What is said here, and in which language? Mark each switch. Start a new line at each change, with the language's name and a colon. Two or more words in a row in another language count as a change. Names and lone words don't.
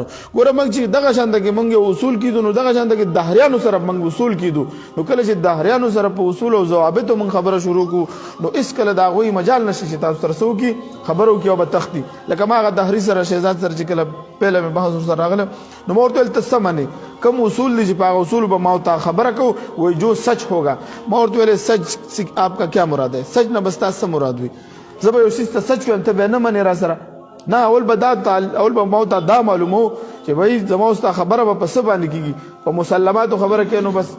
Pashto: ګوره موږ چې دغه شانته کې موږ یو اصول کېدو نو دغه شانته کې دهریانو سره موږ اصول کېدو نو کله چې دهریانو سره په اصول او ضوابطو موږ خبره شروع کړو نو هېڅکله د هغوی مجال نشته چې تاسو سره څه وکړي خبره وکړي او به تښتي. لکه ما هغه دهري سره شهزاد سره چې کله پهله مې بحث ورسره راغلی نو ما ورته ویل ته څه منې کم اصول دي چې په هغه اصولو به ما ورته خبره کوو وایي
Urdu: جو سچ ہوگا.
Pashto: ما ورته ویلې
Urdu: سچ آپ کا کیا مراد ہے؟
Pashto: سچ نه بس تاسو څه مراد وي؟ زه به یو څیز ته سچ وایم ته بیا نه منې را سره نه اول به ما ورته دا معلومو چې وایي زما اوس تا خبره به په څه باندې کېږي په مسلماتو خبره کوي نو بس